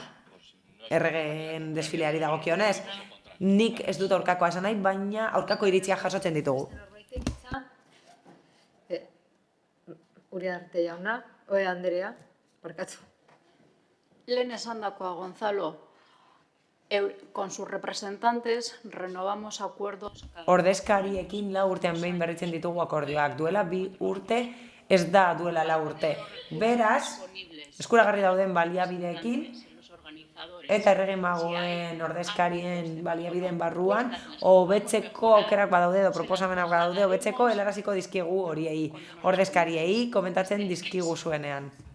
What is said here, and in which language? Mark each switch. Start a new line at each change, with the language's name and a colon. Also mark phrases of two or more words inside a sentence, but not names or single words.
Basque: Erregeen desfileari dagokionez. Nik ez dut aurkakoa esan nahi, baina aurkako iritzia jasotzen ditugu. Uriarte jauna, Andrea, barkatzu. Lehen esandakoa,
Spanish: Gonzalo, con sus representantes renovamos acuerdos...
Basque: Ordezkariekin 4 urtean behin berritzen ditugu akordioak. Duela 2 urte, ez da duela 4 urte. Beraz, eskuragarri dauden baliabideekin, eta Errege Magoen ordezkarien baliabideen barruan, hobetzeko aukerak badaude edo proposamenak badaude, hobetzeko helaraziko dizkigu horiei, ordezkariei komentatzen dizkigu zuenean.